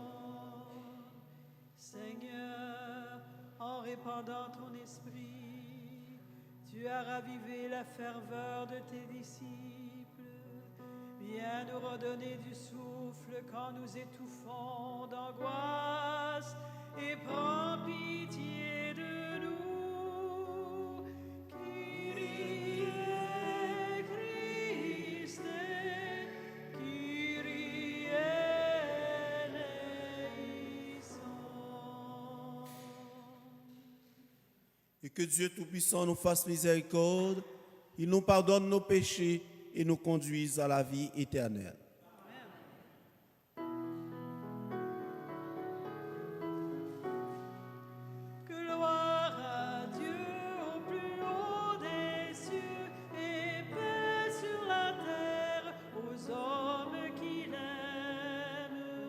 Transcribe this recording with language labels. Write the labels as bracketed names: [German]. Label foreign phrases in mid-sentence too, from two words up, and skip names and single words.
[French] Seigneur, en répandant ton esprit, tu as ravivé la ferveur de tes disciples. Viens nous redonner du souffle quand nous étouffons d'angoisse et prends pitié de nous. [Greek] Kyrie Christe, Kyrie eleison. [French] Et que Dieu Tout-Puissant nous fasse miséricorde, il nous pardonne nos péchés et nous conduise à la vie éternelle. Gloire à Dieu au plus haut des cieux et paix sur la terre aux hommes qu'il aime.